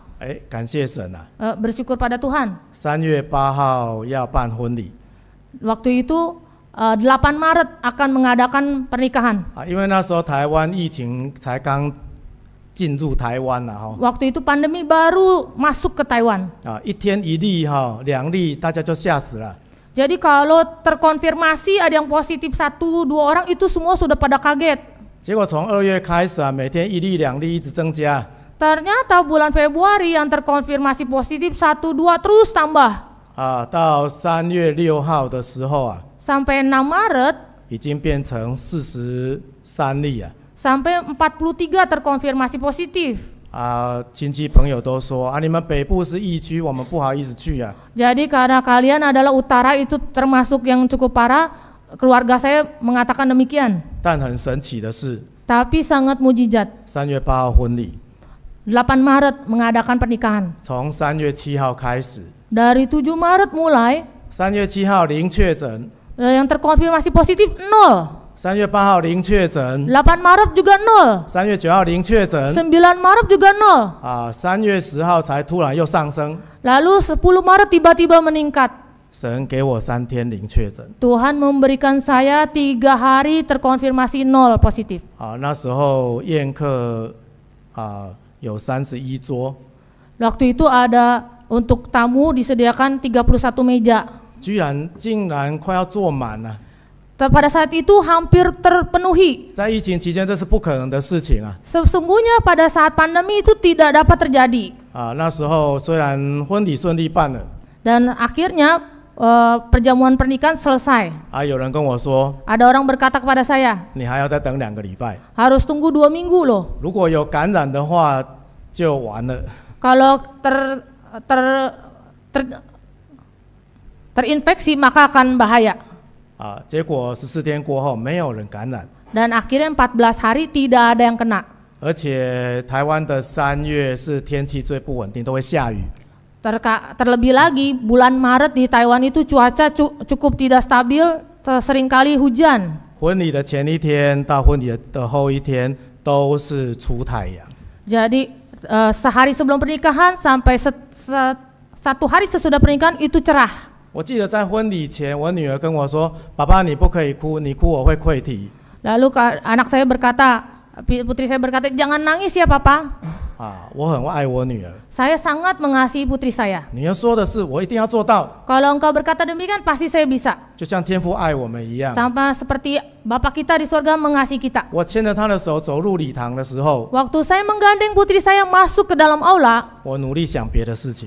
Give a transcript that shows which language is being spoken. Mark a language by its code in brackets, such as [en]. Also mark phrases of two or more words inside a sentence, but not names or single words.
[zh] 感谢神啊！ [id] Bersyukur pada Tuhan. [zh] 3 月8号要办婚礼， [id] Waktu itu 8 Maret akan mengadakan pernikahan. [zh] 因为那时候台湾疫情才刚进入台湾了 [id] Waktu itu pandemi baru masuk ke Taiwan. [zh] 1天1例2例，大家就吓死了。 [id] Jadi kalau terkonfirmasi ada yang positif 1-2 orang itu semua sudah pada kaget. [zh] 结果从2月开始啊，每天1例2例一直增加。 [id] Ternyata bulan Februari yang terkonfirmasi positif 1-2 terus tambah. [zh] 到3月6号的时候啊， [id] Sampai 6 Maret [zh] 已经变成43例啊。 [id] sampai 43 terkonfirmasi positif. [zh] 亲戚朋友都说啊，你们北部是疫区，我们不好意思去啊。 [id] Jadi karena kalian adalah utara itu termasuk yang cukup parah, keluarga saya mengatakan demikian. [zh] 但很神奇的是， [id] Tapi sangat mujizat. [zh] 3 月8号婚礼， [id] 8 Maret mengadakan pernikahan. [zh] 从3月7号开始， [id] Dari 7 Maret mulai [zh] 3 月7号零确诊， [id] yang terkonfirmasi positif 0. [zh] 3 月8号零确诊， [id] 8 Maret juga 0. [zh] 3 月9号零确诊， [id] 9 Maret juga 0. [zh] 3 月10号才突然又上升。 [id] Lalu 10 Maret tiba-tiba meningkat. [zh] 神给我3天零确诊。 [id] Tuhan memberikan saya 3 hari terkonfirmasi 0 positif. [zh] 那时候宴客有31桌， [id] Waktu itu ada untuk tamu disediakan 31 meja. [zh] 竟然快要坐满了。 [id] Pada saat itu hampir terpenuhi. [zh] 在疫情期间，这是不可能的事情啊。 [id] Sesungguhnya pada saat pandemi itu tidak dapat terjadi. [zh] 那时候虽然婚礼顺利办了， [id] Dan akhirnya perjamuan pernikahan selesai. [zh] 有人跟我说， [id] Ada orang berkata kepada saya, [zh] 你还要再等2个礼拜， [id] harus tunggu 2 minggu loh. [zh] 如果有感染的话就完了。 [id] Kalau terinfeksi maka akan bahaya. [zh] 结果14天过后，没有人感染， [id] Dan akhirnya 14 hari tidak ada yang kena. [zh] 而且台湾的3月是天气最不稳定，都会下雨。 [id] Terlebih lagi bulan Maret di Taiwan itu cuaca cukup tidak stabil, seringkali hujan. [zh] 婚礼的前一天到婚礼的后一天都是出太阳。 [id] Jadi sehari sebelum pernikahan sampai 1 hari sesudah pernikahan itu cerah. [zh] 我记得在婚礼前，我女儿跟我说：“爸爸，你不可以哭，你哭我会溃体。” [id] Lalu anak saya berkata, putri saya berkata, jangan nangis ya papa. [zh] 我很爱我女儿。 [id] Saya sangat mengasihi putri saya. [zh] 女儿说的是，我一定要做到。 [id] Kalau engkau berkata demikian, pasti saya bisa. [zh] 就像天父爱我们一样。 [id] Sama seperti Bapa kita di surga mengasihi kita. [zh] 我牵着她的手走入礼堂的时候， [id] Waktu saya menggandeng putri saya masuk ke dalam aula, [zh] 我努力想别的事情，